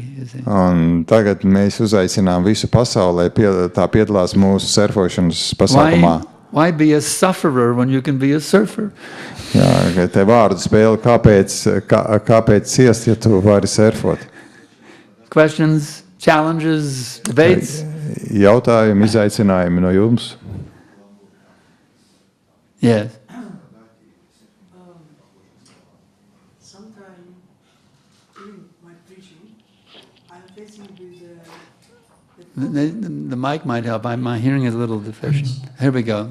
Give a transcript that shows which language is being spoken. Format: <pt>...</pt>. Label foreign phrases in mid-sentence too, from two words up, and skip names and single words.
<en>You see.</en> <lv>Un tagad mēs uzaicinām visu pasauli, lai tā piedalās mūsu surfošanas pasākumā.</lv> <en>Why be a sufferer when you can be a surfer?</en> <lv>Jā, te vārdu spēle, kāpēc ciest, ja tu vari surfot?</lv> <en>Questions, challenges, debates?</en> <lv>Jautājumi, izaicinājumi no jums?</lv> <en>Yes. Sometimes during my preaching, I'm facing with The mic might help. My hearing is a little deficient. Here we go.</en>